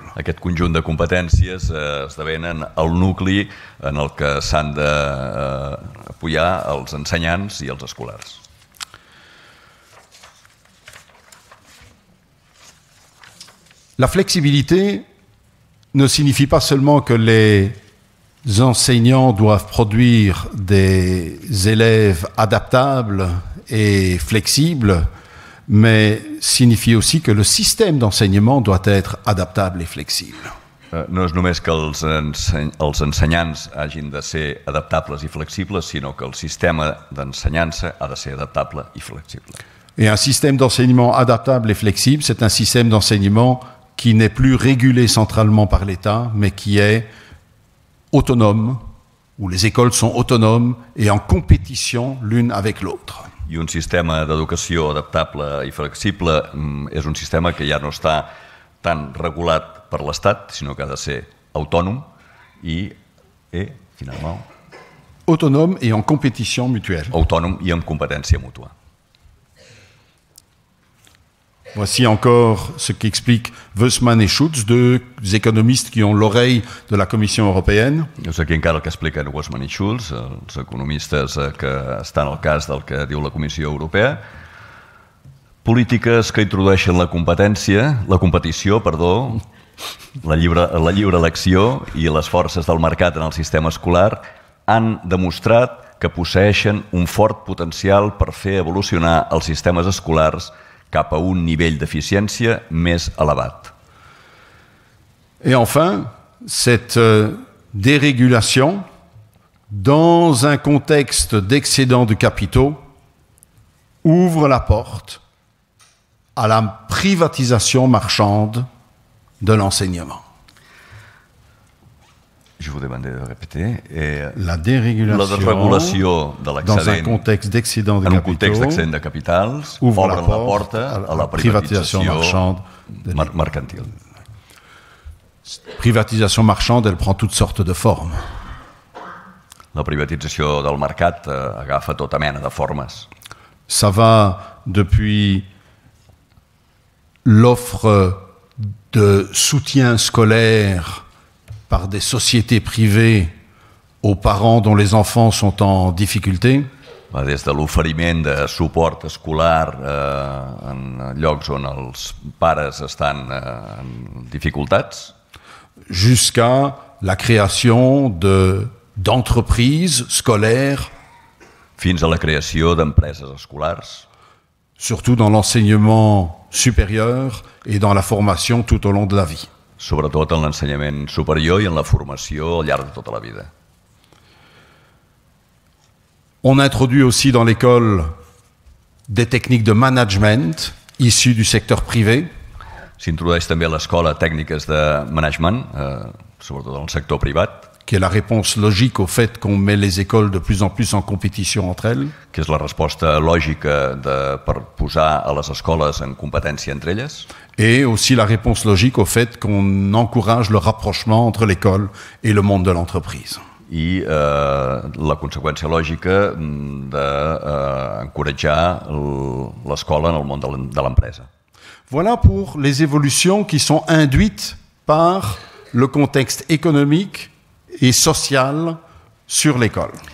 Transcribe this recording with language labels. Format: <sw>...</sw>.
<ca>Aquest conjunt de competències esdevenen el nucli en el que s'han d'apoyar els ensenyants i els escolars.</ca> <fr>La flexibilité ne signifie pas seulement que les enseignants doivent produire des élèves adaptables et flexibles, mais signifie aussi que le système d'enseignement doit être adaptable et flexible.</fr> <ca>No és només que els ensenyants hagin de ser adaptables i flexibles, sinó que el sistema d'ensenyança ha de ser adaptable i flexible.</ca> <fr>Et un système d'enseignement adaptable et flexible, c'est un système d'enseignement qui n'est plus régulé centralement par l'État, mais qui est autonome, où les écoles sont autonomes et en compétition l'une avec l'autre.</fr> <ca>I un sistema d'educació adaptable i flexible és un sistema que ja no està tan regulat per l'Estat, sinó que ha de ser autònom i, finalment,</ca> <fr>Autonome et en compétition mutuelle.</fr> <ca>autònom i amb competència mútua.</ca> <fr>Voici encore ce qu'expliquent Wössmann et Schutz, deux économistes qui ont l'oreille de la Commission européenne.</fr> <ca>És aquí encara el que expliquen Wössmann i Schulz, els economistes que estan al cas del que diu la Comissió Europea. Polítiques que introdueixen la competició, la lliure elecció i les forces del mercat en el sistema escolar han demostrat que posseeixen un fort potencial per fer evolucionar els sistemes escolars cap a un nivell d'eficiència més elevat.</ca> <fr>Et enfin, cette dérégulation, dans un contexte d'excédent de capitaux, ouvre la porte à la privatisation marchande de l'enseignement. Je vous demande de répéter. La dérégulation, dans un contexte d'excédent de capitaux, ouvre la porte à la privatisation marchande mercantil. Privatisation marchande, elle prend toutes sortes de formes.</fr> <ca>La privatització del mercat agafa tota mena de formes.</ca> <fr>Ça va depuis l'offre de soutien scolaire par des sociétés privées aux parents dont les enfants sont en difficulté.</fr> <ca>Va des de l'oferiment de suport escolar en llocs on els pares estan en dificultats,</ca> <fr>jusqu'à la création d'entreprises scolaires,</fr> <ca>fins a la creació d'empreses escolars,</ca> <fr>surtout dans l'enseignement supérieur et dans la formation tout au long de la vie.</fr> <ca>Sobretot en l'ensenyament superior i en la formació al llarg de tota la vida.</ca> <fr>On introduit aussi dans l'école des techniques de management issues du secteur privé.</fr> <ca>S'introdueix també a l'escola tècniques de management, sobretot en el sector privat,</ca> <fr>qui est la réponse logique au fait qu'on met les écoles de plus en plus en compétition entre elles.</fr> <ca>Que és la resposta lògica per posar a les escoles en competència entre elles.</ca> <fr>Et aussi la réponse logique au fait qu'on encourage le rapprochement entre l'école et le monde de l'entreprise.</fr> <ca>I la conseqüència lògica d'encoratjar l'escola en el món de l'empresa.</ca> <fr>Voilà pour les évolutions qui sont induites par le contexte économique et social sur l'école.</fr>